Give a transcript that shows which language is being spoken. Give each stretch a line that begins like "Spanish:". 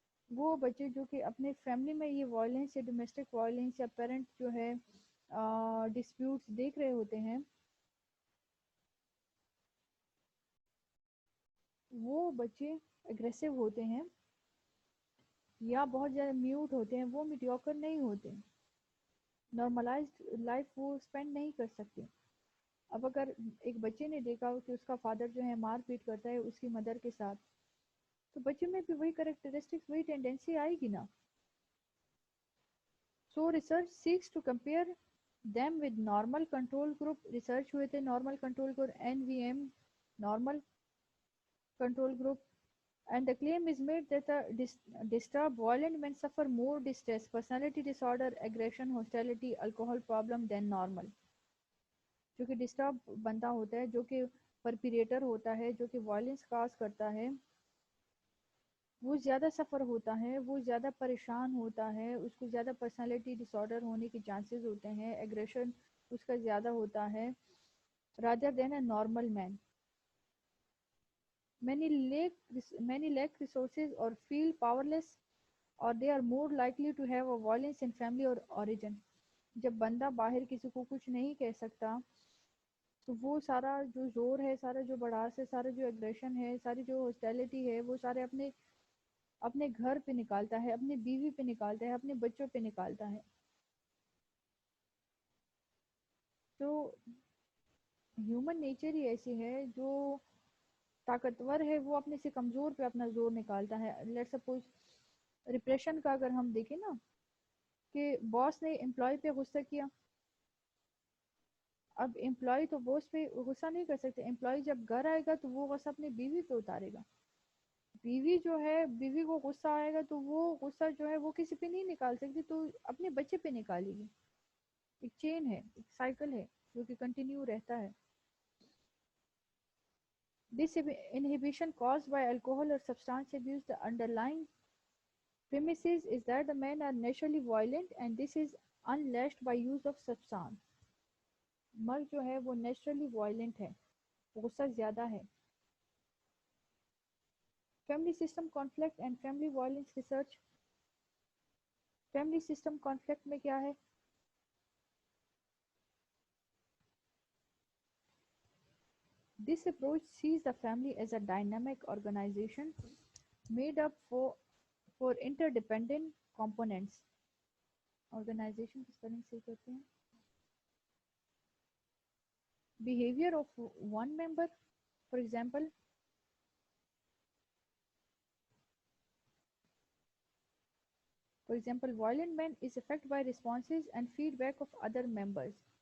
Urdu: وہ بچے جو کہ اپنے فیملی میں یہ وائلنس یا ڈومیسٹک وائلنس یا پیرنٹ جو ہے ڈسپیوٹس دیکھ رہے ہوتے ہیں, وہ بچے اگریسو ہوتے ہیں یا بہت زیادہ میوٹ ہوتے ہیں, وہ میڈیوکر نہیں ہوتے, نارملائزڈ لائف وہ اسپینڈ نہیں کر سکتے. اب اگر ایک بچے نے دیکھا ہو کہ اس کا فادر جو ہے مار پیٹ کرتا ہے اس کی مدر کے ساتھ, تو بچے میں بھی وہی کریکٹرسٹکس, وہی ٹینڈنسی آئے گی نا.
English: So research seeks to compare them with normal control group.
Urdu: Research ہوئے تھے
English: Normal control group NVM, normal control group, and the claim is made that the disturbed violent men suffer more distress, personality disorder, aggression, hostility, alcohol problem than normal.
Urdu: جو کہ disturb بندہ ہوتا ہے, جو کہ پرپیریٹر ہوتا ہے, جو کہ وائلنس کاز کرتا ہے, وہ زیادہ سفر ہوتا ہے, وہ زیادہ پریشان ہوتا ہے, اس کو زیادہ پرسنالٹی ڈس آرڈر ہونے کے چانسز ہوتے ہیں, ایگریشن اس کا زیادہ ہوتا ہے
English: rather than a normal man. Many lack resources or feel powerless, or they are more likely to have a violence in family or origin.
Urdu: جب بندہ باہر کسی کو کچھ نہیں کہہ سکتا تو وہ سارا جو زور ہے, سارا جو بڑاس ہے, سارا جو ایگریشن ہے, ساری جو ہاسٹیلٹی ہے, وہ سارے اپنے اپنے گھر پہ نکالتا ہے, اپنی بیوی پہ نکالتا ہے, اپنے بچوں پہ نکالتا ہے. تو ہیومن نیچر ہی ایسی ہے, جو طاقتور ہے وہ اپنے سے کمزور پہ اپنا زور نکالتا ہے. لیٹ سپوز ریپریشن کا اگر ہم دیکھیں نا, کہ باس نے امپلائی پہ غصہ کیا, اب امپلائی تو باس پہ غصہ نہیں کر سکتے, امپلائی جب گھر آئے گا تو وہ غصہ اپنے بیوی پہ اتارے گا. بیوی جو ہے, بیوی کو غصہ آئے گا تو وہ غصہ جو ہے وہ کسی پہ نہیں نکال سکتی, تو اپنے بچے پہ نکالے گی. ایک چین ہے, ایک سائیکل ہے جو کہ کنٹینیو رہتا ہے.
English: This inhibition caused by alcohol or substance abuse, the underlying premises is that the men are naturally violent and this is unleashed by use of substance.
Urdu: مرد جو ہے وہ نیچرلی وائلنٹ ہے, غصہ زیادہ ہے.
English: Family system conflict and family violence research.
Urdu: Family system conflict میں کیا ہے؟
English: This approach sees the family as a dynamic organization made up for interdependent components.
Urdu: Organization کی spelling صحیح کرتے ہیں.
English: Behavior of one member, for example, violent man is affected by responses and feedback of other members.